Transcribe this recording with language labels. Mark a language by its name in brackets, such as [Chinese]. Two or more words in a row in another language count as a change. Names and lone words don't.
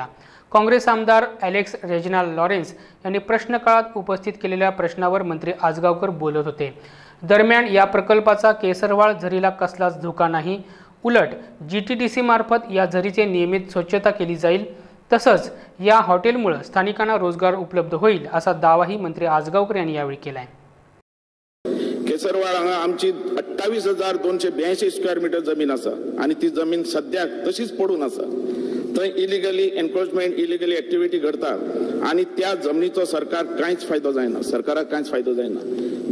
[Marathi] काँग्रेस आमदार एलेक्स रेजिनाल्ड लॉरेन्स यांनी प्रश्नकाळात उपस्थित केलेल्या प्रश्नावर मंत्री आजगावकर बोलत होते। दरम्यान या प्रकल्पाचा केसरव्हाळ झरीला कसलाच धोका नाही, उलट जीटीडीसी मार्फत या झरीचे नियमित स्वच्छता केली जाईल, तसंच या हॉटेलमुळे स्थानिकांना रोजगार उपलब्ध होईल असा दावाही मंत्री आजगावकर यांनी यावेळी केलाय। [Konkani] केसरव्हाळ हांगा आमची 28,282 [English] square meter [Konkani] जमीन आसा आणि ती जमीन सद्याक तशीच पडून आसा। थंय [English] illegally encroachment illegally activity [Konkani] घडता आणि त्या जमनीचो सरकार कांयच फायदो जायना, सरकाराक कांयच फायदो जायना।